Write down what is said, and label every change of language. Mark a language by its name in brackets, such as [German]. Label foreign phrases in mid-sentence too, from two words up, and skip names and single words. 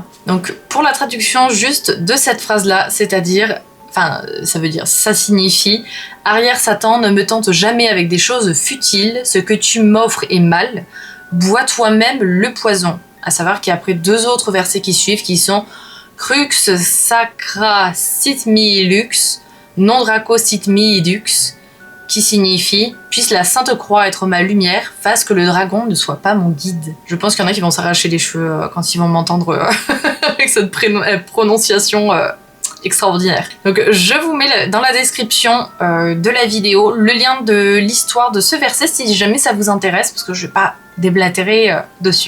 [French] Donc, pour la traduction juste de cette phrase-là, c'est-à-dire, enfin, ça signifie « Arrière Satan, ne me tente jamais avec des choses futiles, ce que tu m'offres est mal, bois toi-même le poison ». À savoir qu'il y a après 2 autres versets qui suivent, qui sont « [Latin] Crux sacra sit mi lux ». Non draco sit mi idux, [French] qui signifie « Puisse la Sainte Croix être ma lumière, fasse que le dragon ne soit pas mon guide ». Je pense qu'il y en a qui vont s'arracher les cheveux quand ils vont m'entendre avec cette prononciation extraordinaire. Donc je vous mets dans la description de la vidéo le lien de l'histoire de ce verset si jamais ça vous intéresse, parce que je vais pas déblatérer dessus.